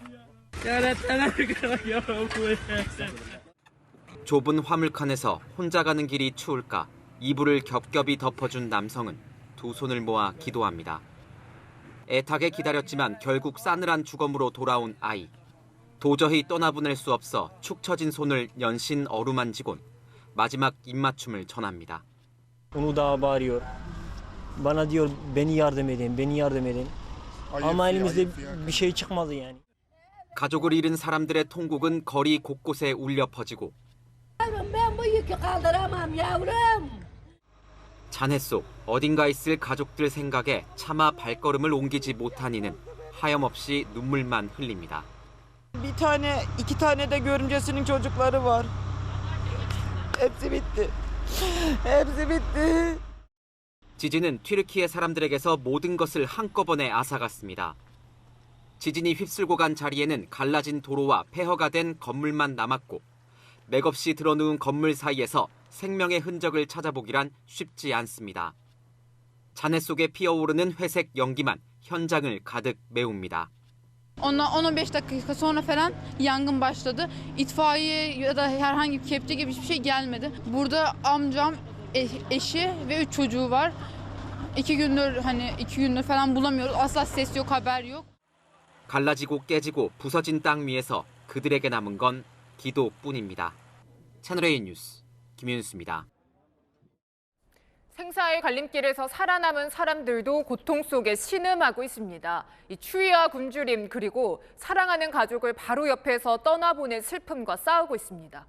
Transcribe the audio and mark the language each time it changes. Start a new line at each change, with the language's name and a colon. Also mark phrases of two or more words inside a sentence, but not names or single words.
Korean: 좁은 화물칸에서 혼자 가는 길이 추울까 이불을 겹겹이 덮어준 남성은 두 손을 모아 기도합니다. 애타게 기다렸지만 결국 싸늘한 주검으로 돌아온 아이. 도저히 떠나보낼 수 없어 축 처진 손을 연신 어루만지곤 마지막 입맞춤을 전합니다.
Turkish: Onu daha bağırıyor. Bana diyor beni yardım edin, beni yardım edin. Ama elimizde bir şey çıkmadı yani.
Korean: 가족을 잃은 사람들의 통곡은 거리 곳곳에 울려 퍼지고 잔해 속 어딘가 있을 가족들 생각에 차마 발걸음을 옮기지 못한 이는 하염없이 눈물만 흘립니다.
Turkish: Bir tane, iki tane de görümcesinin çocukları var. Hepsi bitti. Hepsi bitti.
Korean: 지진은 튀르키예 사람들에게서 모든 것을 한꺼번에 앗아갔습니다. 지진이 휩쓸고 간 자리에는 갈라진 도로와 폐허가 된 건물만 남았고 맥없이 드러누운 건물 사이에서 생명의 흔적을 찾아보기란 쉽지 않습니다. 잔해 속에 피어오르는 회색 연기만 현장을 가득 메웁니다.
Turkish: Ondan 10-15 dakika sonra falan yangın başladı. İtfaiye ya da herhangi bir kepçe gibi hiçbir şey gelmedi. Burada amcam, eşi ve 3 çocuğu var. 2 gündür falan bulamıyoruz. Asla ses yok, haber yok.
Korean: 갈라지고 깨지고 부서진 땅 위에서 그들에게 남은 건 기도뿐입니다. 채널A 뉴스 김윤수입니다. 생사의 갈림길에서 살아남은 사람들도 고통 속에 신음하고 있습니다. 이 추위와 굶주림 그리고 사랑하는 가족을 바로 옆에서 떠나보낸 슬픔과 싸우고 있습니다.